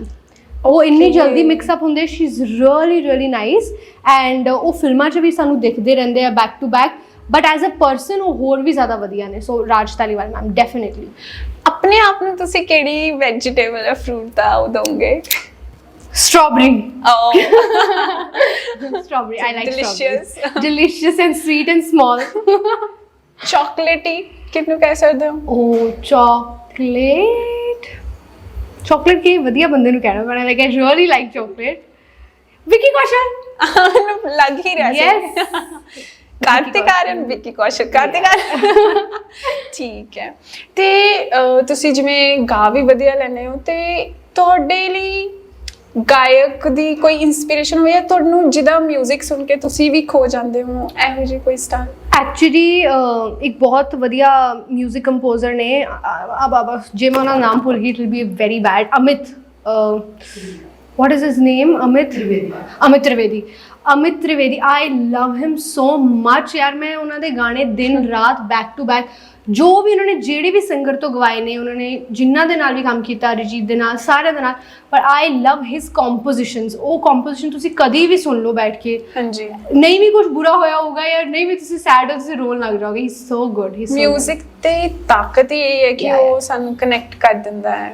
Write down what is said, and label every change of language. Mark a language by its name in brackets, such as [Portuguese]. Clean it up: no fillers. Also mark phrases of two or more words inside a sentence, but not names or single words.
[Punjabi] ਉਹ ਇੰਨੀ ਜਲਦੀ ਮਿਕਸਅਪ ਹੁੰਦੇ। [English] she is really nice and [Punjabi] ਉਹ ਫਿਲਮਾਂ 'ਚ ਵੀ ਸਾਨੂੰ ਦਿਖਦੇ ਰਹਿੰਦੇ ਆ [English] back to back but as a person [Punjabi] ਉਹ ਹੋਰ ਵੀ ਜ਼ਿਆਦਾ ਵਧੀਆ ਨੇ। ਸੋ ਰਾਜ ਧਾਲੀਵਾਲ ਮੈਮ ਡੈਫੀਨੇਟਲੀ। ਆਪਣੇ ਆਪ ਨੂੰ ਤੁਸੀਂ ਕਿਹੜੀ ਵੈਜੀਟੇਬਲ ਜਾਂ ਫਰੂਟ ਦਾ ਉਹ ਦੋਗੇ? [English] Strawberry. Oh, Strawberry. I like Delicious. strawberries. Delicious and sweet and small. [Punjabi] chocolatey ਕਿਹਨੂੰ ਕਹਿ ਸਕਦੇ ਹੋ? Oh, chocolate. Chocolate ਕੇ ਵਧੀਆ ਬੰਦੇ ਨੂੰ ਕਹਿਣਾ ਪੈਣਾ, [English] like I really like chocolate. Vicky Kaushal. [Punjabi] ਮੈਨੂੰ ਲੱਗ ਹੀ ਰਿਹਾ ਸੀ [English] Yes. [Punjabi] ਕਾਰਤਿਕ ਆਰੀਅਨ, ਵਿੱਕੀ ਕੌਸ਼ਲ, ਕਾਰਤਿਕ ਆਰੀਅਨ। ਠੀਕ ਹੈ। ਤੇ ਤੁਸੀਂ ਜਿਵੇਂ ਗਾ ਵੀ ਵਧੀਆ ਲੈਂਦੇ ਹੋ, ਤੇ ਤੁਹਾਡੇ ਲਈ ਗਾਇਕ ਦੀ ਕੋਈ ਇਨਸਪੀਰੇਸ਼ਨ ਹੋਈ ਹੈ ਤੁਹਾਨੂੰ, ਜਿਹਦਾ 뮤직 ਸੁਣ ਕੇ ਤੁਸੀਂ ਵੀ ਖੋ ਜਾਂਦੇ ਹੋ, ਇਹੋ ਜਿਹੀ ਕੋਈ ਸਟਾਰ? ਐਕਚੁਅਲੀ ਇੱਕ ਬਹੁਤ ਵਧੀਆ ਮਿਊਜ਼ਿਕ ਕੰਪੋਜ਼ਰ ਨੇ, अब ਜੇ ਮੈਂ ਉਹਨਾਂ ਦਾ ਨਾਮ ਭੁੱਲ ਗਈ, [English] it will be very bad, [Punjabi] ਅਮਿਤ, [English] what is his name? Amit Trivedi. I love him so much यार। [Hindi] मैं उन्होंने गाने दिन रात [English] back to back, [Hindi] जो भी उन्होंने [Punjabi] ਜਿਹੜੇ ਵੀ ਸਿੰਗਰ ਤੋਂ ਗਵਾਏ ਨੇ, ਉਹਨਾਂ ਨੇ ਜਿਨ੍ਹਾਂ ਦੇ ਨਾਲ ਵੀ ਕੰਮ ਕੀਤਾ, ਅਰਿਜੀਤ ਦੇ ਨਾਲ, ਸਾਰਿਆਂ ਦੇ ਨਾਲ, ਪਰ [English] I love his compositions. [Punjabi] ਉਹ ਕੰਪੋਜੀਸ਼ਨ ਤੁਸੀਂ ਕਦੀ ਵੀ ਸੁਣ ਲਓ ਬੈਠ ਕੇ, ਹਾਂਜੀ, ਨਹੀਂ ਵੀ ਕੁਝ ਬੁਰਾ ਹੋਇਆ ਹੋਊਗਾ ਜਾਂ ਨਹੀਂ ਵੀ ਤੁਸੀਂ ਸੈਡ ਹੋ, ਤੁਸੀਂ ਰੋਣ ਲੱਗ ਜਾਓਗੇ। [English] he so good. he [Punjabi] 뮤직 ਤੇ ਤਾਕਤ ਹੀ ਇਹ ਹੈ ਕਿ ਉਹ ਸਾਨੂੰ ਕਨੈਕਟ ਕਰ ਦਿੰਦਾ ਹੈ।